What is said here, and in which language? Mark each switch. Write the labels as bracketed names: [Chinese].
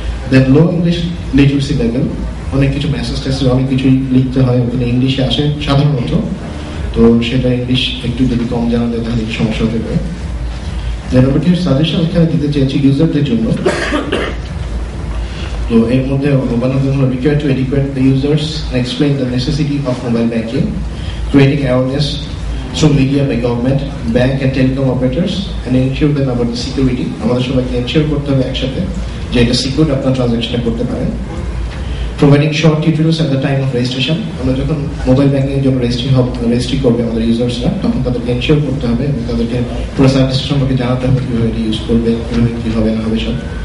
[Bangla] দেন লো English literacy level, অনেক কিছু message টেসেজ অনেক কিছুই লিখতে হয়, ওখানে ইংলিশে আসে সাধারণত, তো সেটা ইংলিশ একটু যদি কম জানা যায় তাহলে সমস্যা হতে পারে। দেন আমরা কিছু সাজেশন এখানে দিতে চেয়েছি ইউজারদের জন্য। তো এর মধ্যে [English] one of them will require to educate the users and explain the necessity of mobile banking, creating awareness through media by government, bank and telecom operators, and ensure them about the security. [Bangla] আমাদের সবাইকে ensure করতে হবে একসাথে যে এটা secure আপনার transaction করতে পারেন। [English] Providing short tutorials at the time of registration, [Bangla] আমরা যখন মোবাইল ব্যাংকিং এর জন্য রেজিস্ট্রি করবে আমাদের ইউজার্সরা, তখন তাদেরকে এনশিওর করতে হবে এবং তাদেরকে পুরো সার্ভিস সম্পর্কে জানাতে হবে কিভাবে এটা ইউজ করবে, কিভাবে কি হবে না হবে সব।